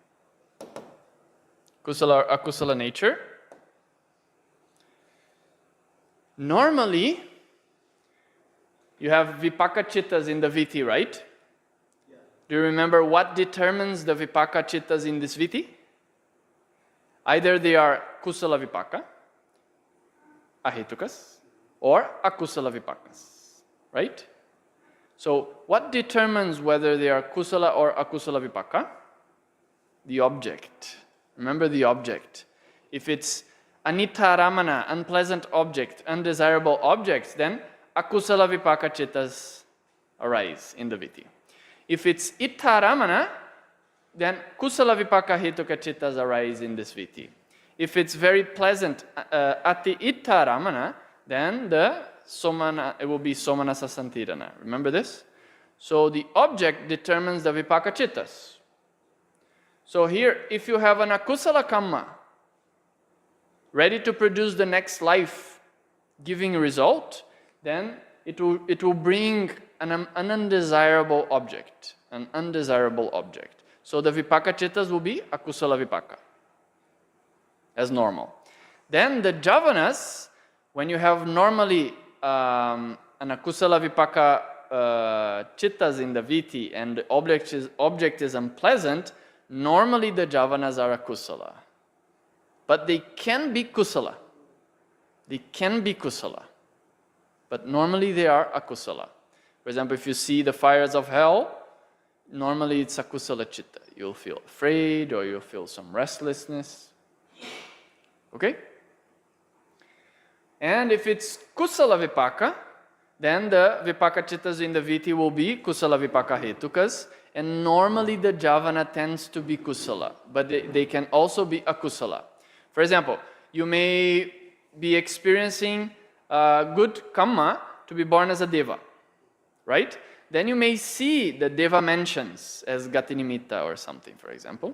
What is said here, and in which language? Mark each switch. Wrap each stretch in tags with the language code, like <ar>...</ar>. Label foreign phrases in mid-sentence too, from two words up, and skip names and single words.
<en>Kusala or Akusala nature? Normally, you have</en> <pi>Vipaka Chittas</pi> <en>in the Viti, right? Yeah. Do you remember what determines the</en> <pi>Vipaka Chittas</pi> <en>in this Viti? Either they are</en> <pi>kusala vipaka, ahetukas,</pi> <en>or</en> <pi>akusala vipakas,</pi> <en>right? So what determines whether they are kusala or</en> <pi>akusala vipaka?</pi> <en>The object. Remember the object. If it's</en> <pi>anita ramana,</pi> <en>unpleasant object, undesirable objects, then</en> <pi>akusala vipaka chittas</pi> <en>arise in the viti. If it's</en> <pi>itta ramana,</pi> <en>then</en> <pi>kusala vipaka hetuka chittas</pi> <en>arise in this viti. If it's very pleasant,</en> <pi>ati itta ramana,</pi> <en>then the somana, it will be</en> <pi>somana sasantirana.</pi> <en>Remember this? So the object determines the</en> <pi>vipaka chittas.</pi> <en>So here, if you have an</en> <pi>akusala kamma,</pi> <en>ready to produce the next life, giving result, then it will bring an undesirable object, an undesirable object. So the vipaka chittas will be</en> <pi>akusala vipaka,</pi> <en>as normal. Then the javanas, when you have normally an</en> <pi>akusala vipaka chittas</pi> <en>in the viti and the object is unpleasant, normally the javanas are akusala. But they can be kusala. They can be kusala. But normally they are akusala. For example, if you see the fires of hell, normally it's</en> <pi>akusala chitta.</pi> <en>You'll feel afraid or you'll feel some restlessness. Okay? And if it's</en> <pi>kusala vipaka,</pi> <en>then the</en> <pi>vipaka chittas</pi> <en>in the viti will be</en> <pi>kusala vipaka hetukas.</pi> <en>And normally the javana tends to be kusala, but they can also be akusala. For example, you may be experiencing good kamma to be born as a deva, right? Then you may see the deva mentions as gatinimitta or something, for example.</en>